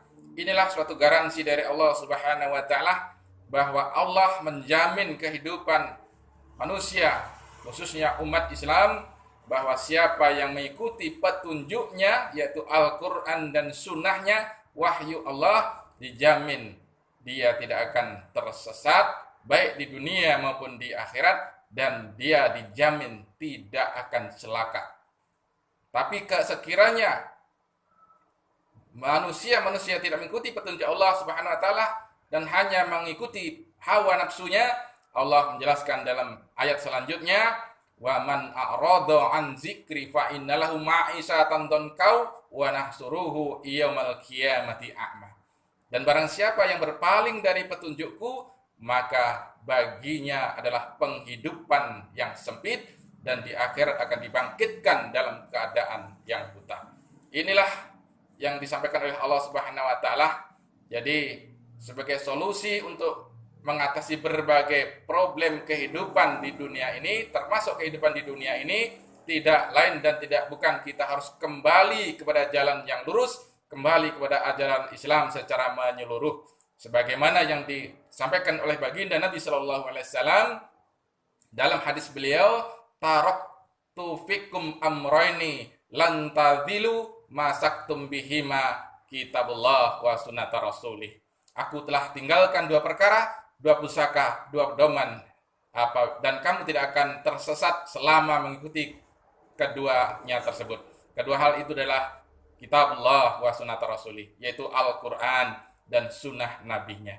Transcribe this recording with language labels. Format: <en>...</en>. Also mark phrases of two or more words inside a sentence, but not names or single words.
<id>Inilah suatu garansi dari</id> <ar>الله سبحانه وتعالى</ar> <id>bahwa Allah menjamin kehidupan manusia, khususnya umat Islam, bahwa siapa yang mengikuti petunjuknya, yaitu Al-Quran dan Sunnahnya, wahyu Allah, dijamin dia tidak akan tersesat, baik di dunia maupun di akhirat, dan dia dijamin tidak akan celaka. Tapi sekiranya manusia tidak mengikuti petunjuk</id> <ar>الله سبحانه وتعالى</ar> <id>dan hanya mengikuti hawa nafsunya, Allah menjelaskan dalam ayat selanjutnya,</id> <ar>ومن أعرض عن ذكري فإن له معيشة ضنكا ونحشره يوم القيامة أعمى.</ar> <id>Dan barang siapa yang berpaling dari petunjukku, maka baginya adalah penghidupan yang sempit dan di akhirat akan dibangkitkan dalam keadaan yang buta. Inilah yang disampaikan oleh</id> <ar>الله سبحانه وتعالى.</ar> <id>Jadi sebagai solusi untuk mengatasi berbagai problem kehidupan di dunia ini, termasuk kehidupan di dunia ini, tidak lain dan tidak bukan kita harus kembali kepada jalan yang lurus, kembali kepada ajaran Islam secara menyeluruh. Sebagaimana yang disampaikan oleh baginda Nabi</id> <ar>صلى الله عليه وسلم</ar> <id>dalam hadis beliau,</id> <ar>تركت فيكم أمرين لن تضلوا ما تمسكتم بهما كتاب الله وسنة رسوله.</ar> <id>Aku telah tinggalkan dua perkara, dua pusaka, dua pedoman, dan kamu tidak akan tersesat selama mengikuti keduanya tersebut. Kedua hal itu adalah</id> <ar>كتاب الله وسنة رسوله,</ar> <id>yaitu Al-Quran dan sunnah nabinya.</id>